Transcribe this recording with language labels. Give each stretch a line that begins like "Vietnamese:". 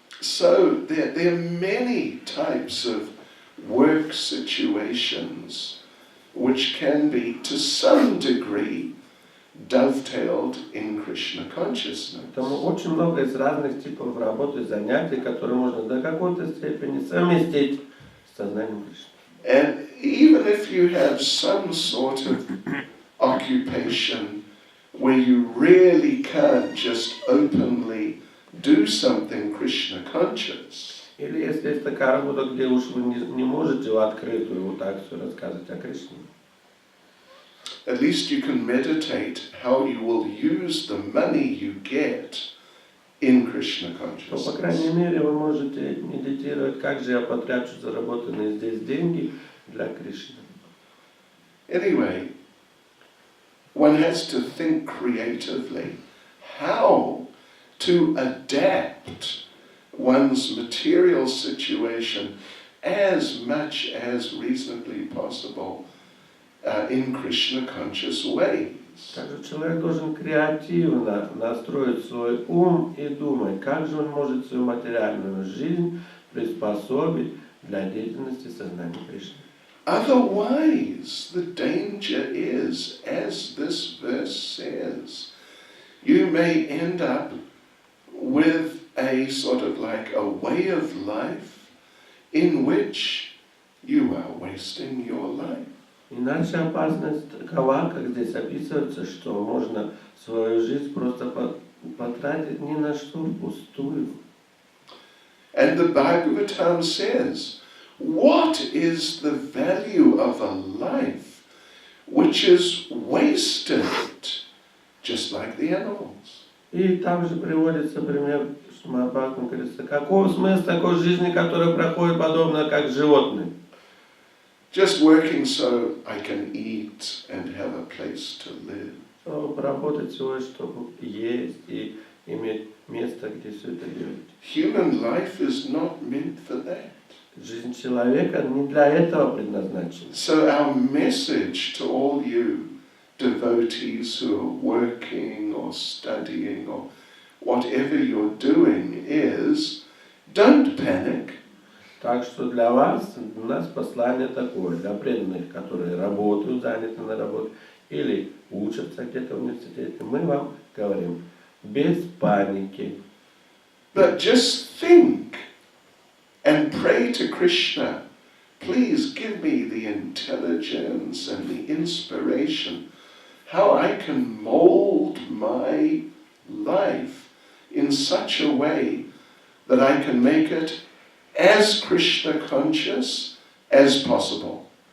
English: So there are many types of work situations which can be, to some degree, dovetailed in Krishna consciousness.
Russian: Поэтому очень много из разных типов работы, занятий, которые можно до какой-то степени совместить с сознанием Кришны.
English: And even if you have some sort of occupation where you really can't just openly do something Krishna conscious,
Russian: Или если есть такая работа, где уж вы не можете в открытую вот так все рассказывать о Кришне,
English: at least you can meditate how you will use the money you get in Krishna
Russian: то, по
English: consciousness.
Russian: крайней мере, вы можете медитировать, как же я потрачу заработанные здесь деньги для Кришны.
English: Anyway, one has to think creatively how to adapt one's material situation as much as reasonably possible in Krishna conscious ways.
Russian: Также человек должен креативно настроить свой ум и думать, как же он может свою материальную жизнь приспособить для деятельности сознания Кришны.
English: Otherwise, the danger is, as this verse says, you may end up with a sort of like a way of life in which you are wasting your life.
Russian: Иначе опасность такова, как здесь описывается, что можно свою жизнь просто потратить ни на что впустую.
English: And the Bhagavatam says, what is the value of a life which is wasted, just like the animals?
Russian: И там же приводится пример, что Махабхагаватам говорится, каков смысл такой жизни, которая проходит подобно как животные?
English: Just working so I can eat and have a place to live.
Russian: Работать всего лишь, чтобы есть и иметь место, где все это делать.
English: Human life is not meant for that.
Russian: Жизнь человека не для этого предназначена.
English: So our message to all you devotees who are working or studying or whatever you're doing is, don't panic.
Russian: Так что для вас, у нас послание такое, для преданных, которые работают, заняты на работе, или учатся где-то в университете, мы вам говорим, без паники.
English: But just think and pray to Krishna. Please give me the intelligence and the inspiration how I can mold my life in such a way that I can make it as Krishna conscious as possible.